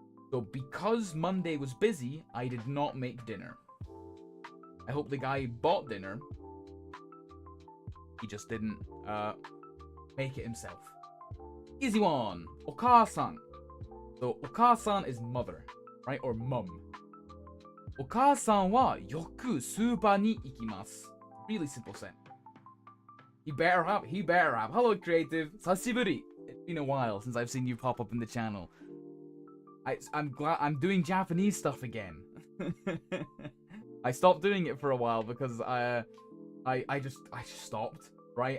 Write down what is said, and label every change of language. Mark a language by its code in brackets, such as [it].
[en] So because Monday was busy, I did not make dinner. I hope the guy bought dinner. He just didn't make it himself. Easy one. お母さん. So お母さん is mother, right? Or mum. [ja] お母さんはよくスーパーに行きます. [en] Really simple sentence. He better have. Hello, creative. 久しぶり. It's been a while since I've seen you pop up in the channel. I'm glad I'm doing Japanese stuff again. I stopped doing it for a while because I just stopped, right?